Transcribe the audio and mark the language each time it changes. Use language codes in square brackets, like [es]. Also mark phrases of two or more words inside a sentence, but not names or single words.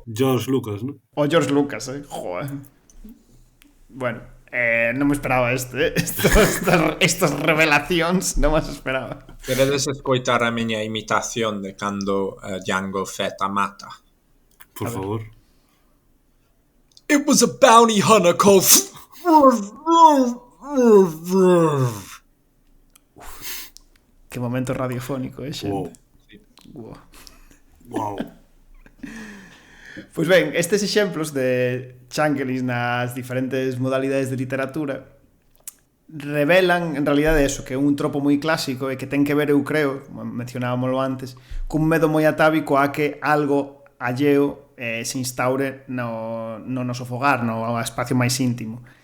[es] George Lucas, ¿no? [gl] O George Lucas, joder. Bueno, non me esperaba estas revelacións, non me esperaba. Queredes escoitar a miña imitación de cando Jango Fett a mata? Por favor. [en] It was a bounty hunter called... [gl] Que momento radiofónico, xente. Wow. Pois ben, estes exemplos de changelings nas diferentes modalidades de literatura revelan en realidade eso, que é un tropo moi clásico e que ten que ver, eu creo, como mencionábamoslo antes, cun medo moi atávico a que algo alleo se instaure no noso fogar, no espacio máis íntimo.